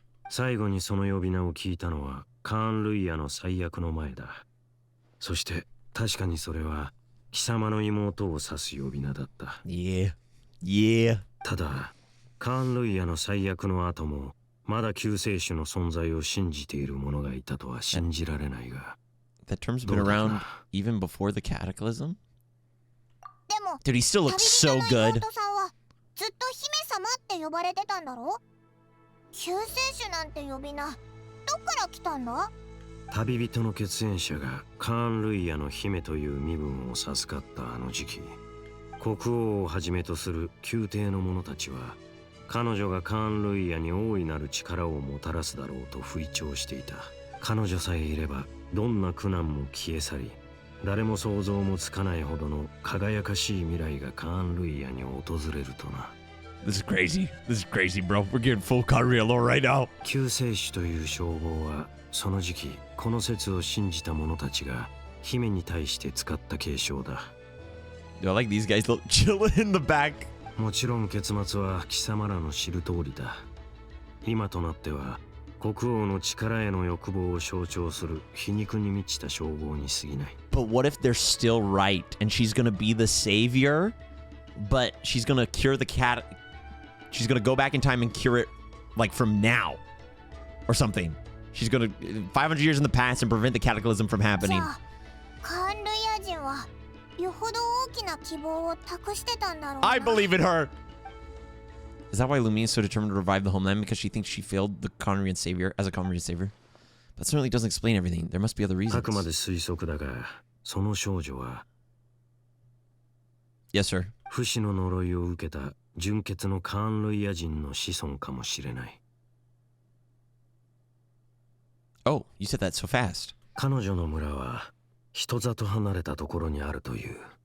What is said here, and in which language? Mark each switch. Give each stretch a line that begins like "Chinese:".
Japanese: 最後にその呼び名を聞いたのはカーン・ルイヤの最悪の前だ。そして確かにそれは貴様の妹を指す呼び名だった。
English: Yeah. Yeah.
Japanese: ただカーン・ルイヤの最悪の後もまだ救世主の存在を信じている者がいたとは信じられないが。
English: That term's been around even before the cataclysm?
Japanese: でも
English: Dude, he still looks so
Japanese: 旅人の
English: good.
Japanese: 妹さんはずっと姫様って呼ばれてたんだろ？救世主なんて呼び名どっから来たんだ？旅人の血縁者がカーン・ルイヤの姫という身分を授かったあの時期、国王をはじめとする宮廷の者たちは彼女がカーン・ルイヤに大いなる力をもたらすだろうと吹聴していた。彼女さえいればどんな苦難も消え去り、誰も想像もつかないほどの輝かしい未来がカーン・ルイヤに訪れるとな。
English: This is crazy. This is crazy, bro. We're getting full Conria lore right now.
Japanese: 救世主という称号はその時期この説を信じた者たちが姫に対して使った継承だ。
English: Dude, I like these guys chilling in the back.
Japanese: もちろん結末は貴様らの知る通りだ。今となっては国王の力への欲望を象徴する皮肉に満ちた称号に過ぎない。
English: But what if they're still right and she's gonna be the savior, but she's gonna cure the cat? She's gonna go back in time and cure it, like from now, or something. She's gonna 500 years in the past and prevent the cataclysm from
Japanese: じ
English: happening.
Japanese: ゃあカーン・ルイヤ人はよほど大きな希望を託してたんだろうな。
English: I believe in her. Is that why Lumia is so determined to revive the homeland? Because she thinks she failed the Conrian savior as a Conrian savior? That certainly doesn't explain everything. There must be other
Japanese: あくま
English: reasons.
Japanese: で推測だが、その少女は
English: Yes, sir.
Japanese: 不死の呪いを受けた純血のカーン・ルイヤ人の子孫かもしれない。
English: Oh, you said that so fast.
Japanese: 彼女の村は人里離れたところにあるという。